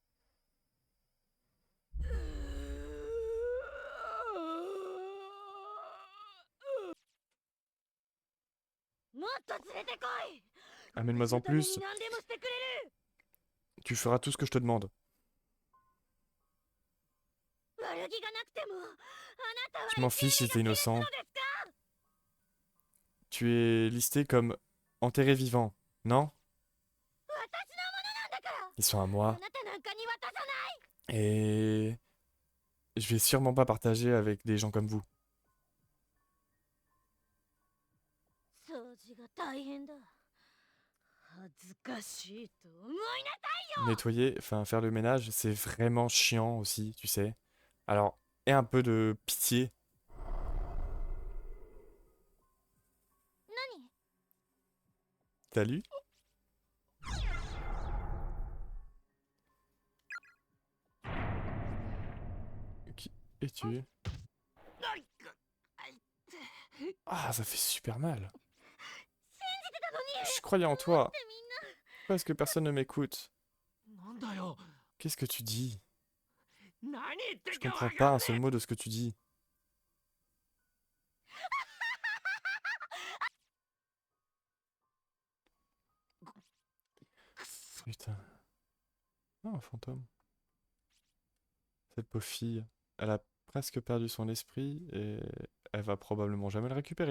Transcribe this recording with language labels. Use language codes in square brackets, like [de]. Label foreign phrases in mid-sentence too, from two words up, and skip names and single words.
[fr] Amène-moi en plus. Tu feras tout ce que je te demande. Je m'en fiche si t'es innocent. Tu es listé comme enterrés vivants, non? [ja] 私のものなんだから。 [fr] Ils sont à [ja] あ [fr] moi. [ja] なたなんかに渡さない。 [fr] Et je vais sûrement pas partager avec des gens comme vous. [ja] 掃除が大変だ。恥ずかしいと思いなさいよ。 [fr] Nettoyer, enfin faire le ménage, c'est vraiment chiant aussi, tu sais. Alors, aie un peu de pitié. [ja] 何？ [fr] Salut. Qui es-tu? Ah, ça fait super mal. [ja] 信じてたのに。 [fr] Je croyais en [ja] なん [fr] toi. [ja] でみんな。 [fr] Pourquoi est-ce que personne ne m'écoute? [ja] なんだよ。 [fr] Qu'est-ce que tu dis? [ja] 何言ってる [fr] Je [ja] か [fr] comprends [ja] わ [fr] pas [ja] か [fr] un [ja] んね [fr] seul mot de ce que tu dis. Putain. Oh, un fantôme. Cette pauvre fille, elle a presque perdu son esprit et elle va probablement jamais le récupérer.